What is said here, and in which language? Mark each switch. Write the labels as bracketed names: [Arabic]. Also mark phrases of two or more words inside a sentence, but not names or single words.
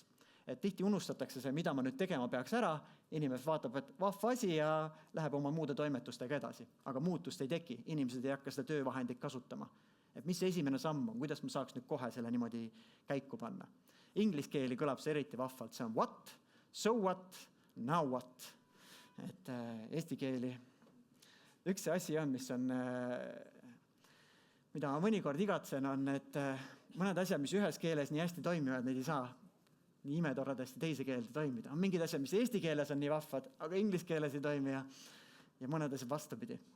[Estonian] Et tihti unustatakse see, mida ma nüüd tegema peaks ära, inimes vaatab, et vahva asi ja läheb oma muude toimetustega edasi. Aga muutust ei teki, inimesed ei hakka seda töövahendit kasutama. Et mis see esimene samm on, kuidas ma saaks nüüd kohe selle niimoodi käiku panna? Inglise keeli kõlab see eriti vahvalt, see on [English] what, so what, now what. [Estonian] Et eesti keeli üks see asi on, mis on, mida ma mõnikord igatsen, on, et mõned asjad, mis ühes keeles nii hästi toimivad, neid ei saa nii imetoradasti teise keelde toimida. On mingid asjad, mis eesti keeles on nii vahvad, aga inglise keeles ei toimi ja mõned asjad vastupidi.